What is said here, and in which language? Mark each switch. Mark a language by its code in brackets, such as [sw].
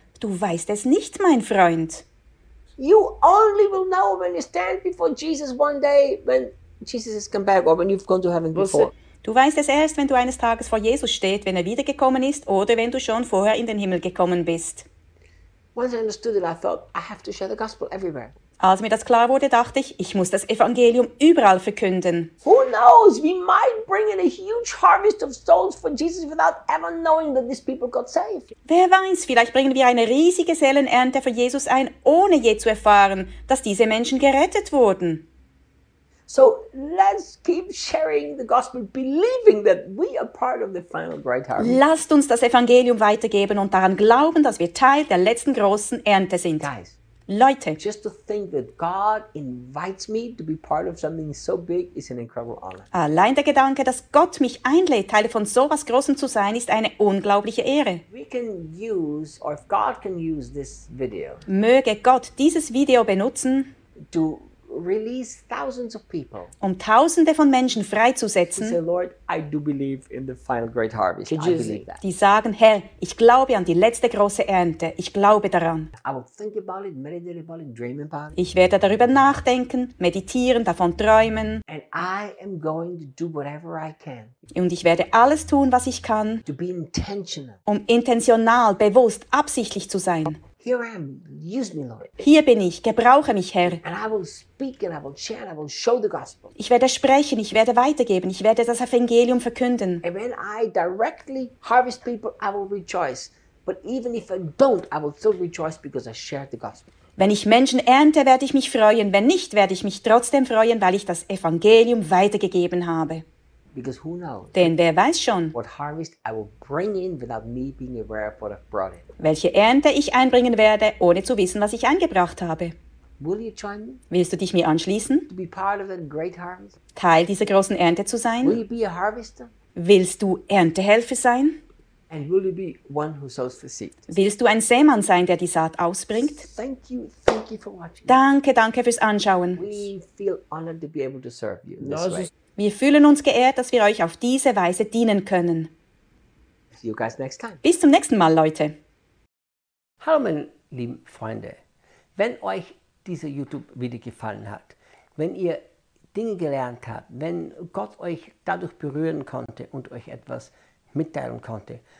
[de] Du weißt es nicht, mein Freund. [en] You only will know when you stand before Jesus one day, when Jesus has come back, or when you've gone to heaven before. [de] Du weißt es erst, wenn du eines Tages vor Jesus stehst, wenn er wiedergekommen ist, oder wenn du schon vorher in den Himmel gekommen bist. [en] Once I understood it, I thought, I have to share the gospel everywhere. [de] Als mir das klar wurde, dachte ich, ich muss das Evangelium überall verkünden. [en] Who knows? We might bring in a huge harvest of souls for Jesus without ever knowing that these people got saved. [de] Wer weiß, vielleicht bringen wir eine riesige Seelenernte für Jesus ein, ohne je zu erfahren, dass diese Menschen gerettet wurden. [en] So let's keep sharing the gospel, believing that we are part of the final great harvest. [de] Lasst uns das Evangelium weitergeben und daran glauben, dass wir Teil der letzten großen Ernte sind. [en] Guys. [de] Leute, [en] just to think that God invites me to be part of something so big is an incredible honor. [de] Allein der Gedanke, dass Gott mich einlädt, Teil von so was Großem zu sein, ist eine unglaubliche Ehre. [en] We can use, or if God can use this video, [de] möge Gott dieses Video benutzen, [en] to release thousands of people, [de] um Tausende von Menschen freizusetzen, [en] say, Lord, I do believe in the final great harvest. I believe that. [de] Die sagen, Herr, ich glaube an die letzte große Ernte. Ich glaube daran. [en] I will think about it, meditate about it, dream about it. [de] Ich werde darüber nachdenken, meditieren, davon träumen. [en] And I am going to do whatever I can. [de] Und ich werde alles tun, was ich kann, [en] to be intentional. [de] Um intentional, bewusst, absichtlich zu sein. [en] Here I am. Use me, Lord. [de] Hier bin ich. Gebrauche mich, Herr. [en] And I will speak and I will share and I will show the gospel. [de] Ich werde sprechen, ich werde weitergeben, ich werde das Evangelium verkünden. [en] And when I directly harvest people, I will rejoice. But even if I don't, I will still rejoice because I shared the gospel. [de] Wenn ich Menschen ernte, werde ich mich freuen. Wenn nicht, werde ich mich trotzdem freuen, weil ich das Evangelium weitergegeben habe. [en] Because who knows? [de] Denn wer weiß schon, [en] what harvest I will bring in without me being aware of what I've brought in. [de] Welche Ernte ich einbringen werde, ohne zu wissen, was ich eingebracht habe. [en] Will you join me? [de] Willst du dich mir anschließen? [en] To be part of that great harvest? [de] Teil dieser großen Ernte zu sein? [en] Will you be a harvester? [de] Willst du Erntehelfer sein? [en] And will you be one who sows the seed? [de] Willst du ein Sämann sein, der die Saat ausbringt? [en] Thank you for watching. [de] Danke, danke fürs Anschauen. [en] We feel honored to be able to serve you in this way. [de] Wir fühlen uns geehrt, dass wir euch auf diese Weise dienen können. [en] See you guys next time. [de] Bis zum nächsten Mal, Leute. Hallo, meine lieben Freunde. Wenn euch dieses YouTube-Video gefallen hat, wenn ihr Dinge gelernt habt, wenn Gott euch dadurch berühren konnte und euch etwas mitteilen konnte.